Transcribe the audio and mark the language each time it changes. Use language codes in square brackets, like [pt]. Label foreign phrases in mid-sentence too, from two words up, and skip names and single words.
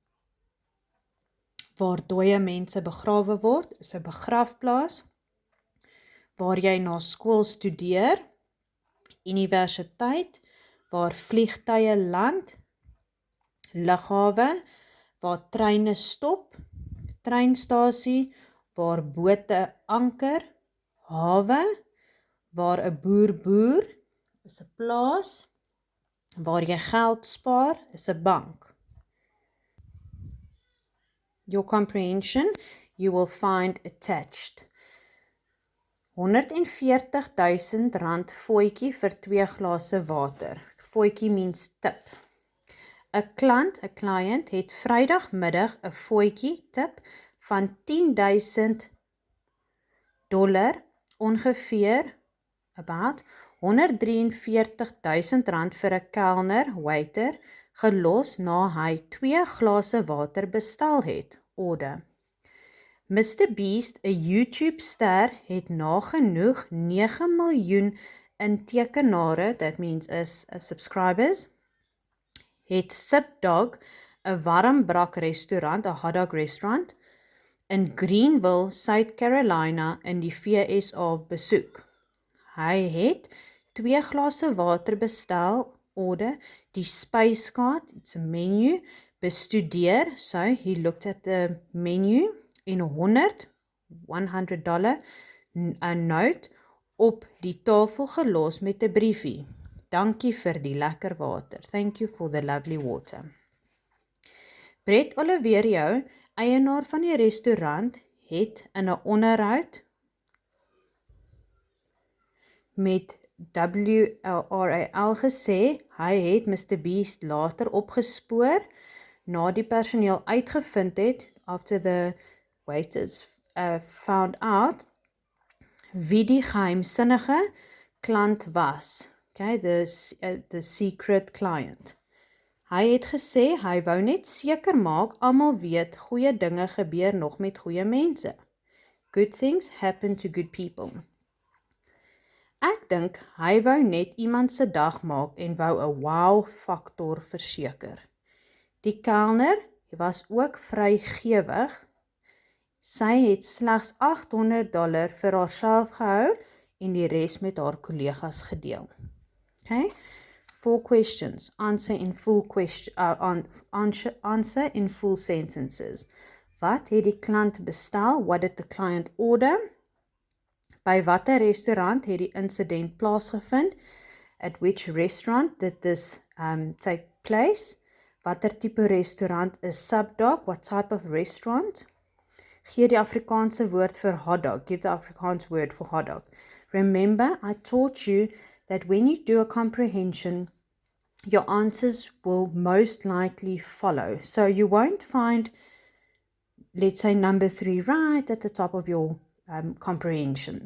[af] waar dooie mense begrawe word, is 'n begrafplaas, waar jy na skool studeer, universiteit, waar vliegtuie land, lughawe, waar treine stop, treinstasie, waar bote anker, hawe, waar 'n boer boer, is 'n plaas, waar jy geld spaar, is 'n bank. [en] Your comprehension, you will find attached. [af] R140.000 fooitjie vir 2 glase water. [en] Fooitjie means tip. [af] 'n client, het Vrydagmiddag 'n fooitjie tip van $10,000, ongeveer about R143.000 vir 'n kelner, waiter, gelos na hy 2 glase water bestel het, order. Mr. Beast, 'n YouTube-ster, het nagenoeg 9 miljoen intekenare, [en] that means is subscribers, [af] het Sipdog, 'n warmbrak restaurant, 'n hotdog restaurant, in Greenville, South Carolina, in die VSA besoek. Hy het 2 glase water bestel, order, die spyskaart, [en] it's a menu, bestudeer, so he looked at the menu, [af] en $100 'n note op die tafel gelos met 'n briefie. Dankie vir die lekker water. [en] Thank you for the lovely water. [af] Brett Oliverio, eienaar van die restaurant, het in 'n onderhoud met WRAL gesê, hy het Mr. Beast later opgespoor, na die personeel uitgevind het, [en] after the waiters found out, [af] wie die geheimsinnige klant was. [en] Okay, the secret client. [af] Hy het gesê, hy wou net seker maak, almal weet, goeie dinge gebeur nog met goeie mense. [en] Good things happen to good people. [af] Ek dink, hy wou net iemand se dag maak en wou 'n wow-faktor verseker. Die kelner was ook vrygewig. Sy het slegs $800 vir haarself gehou en die res met haar kollegas gedeel. [en] Okay? 4 questions. Answer in full sentences. [af] Wat het die klant bestel? [en] What did the client order? [af] By watter restaurant het die incident plaasgevind? [en] At which restaurant did this take place? [af] Watter tipe restaurant is Subdog? [en] What type of restaurant? [af] Gee die Afrikaanse woord vir hotdog. [en] Give the Afrikaans word for hotdog. Remember, I taught you that when you do a comprehension, your answers will most likely follow. So you won't find, let's say, number 3 right at the top of your comprehension.